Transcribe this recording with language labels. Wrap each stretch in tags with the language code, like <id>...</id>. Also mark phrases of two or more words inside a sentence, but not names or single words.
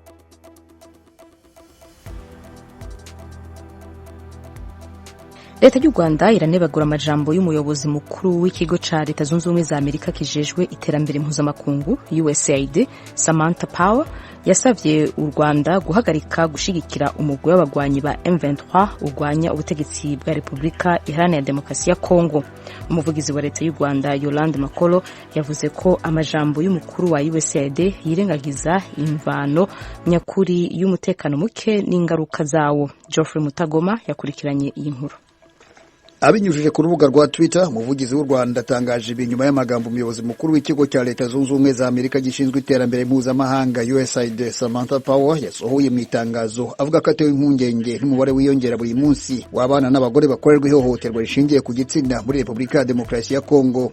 <rn>Leta y'u Rwanda iranebagura amajambo y'umuyobozi mukuru w'ikigo ca Leta Zunze Ubumwe za Amerika kijejwe iterambere mpuzamakungu USAID Samantha Power yasavye u Rwanda guhagarika gushigikira umugwi w'abagwanyi ba M23 urwanya ubutegetsi bwa Repubulika Iharanira Demokarasi ya Kongo. Umuvugizi wa Leta y'u Rwanda Yolande Makolo yavuze ko amajambo y'umukuru wa USAID yirengagiza imvano nyakuri y'umutekano muke n'ingaruka zawo. Geoffrey Mutagoma yakurikiranye iyi nkuru.</rn> <rw>Abinyujije ku rubuga rwa Twitter, umuvugizi w'u Rwanda atangaje ibinyuma y'amagambo umuyobozi mukuru w'ikigo cya Leta Zunze Ubumwe za Amerika gishinzwe iterambere mpuzamahanga USAID Samantha Power yasohoye mu itangazo avuga ko atewe impungenge n'umubare wiyongera buri munsi w'abana n'abagore bakorerwa ihohoterwa rishingiye ku gitsina muri Repubulika ya Demokarasi ya Kongo.</rw>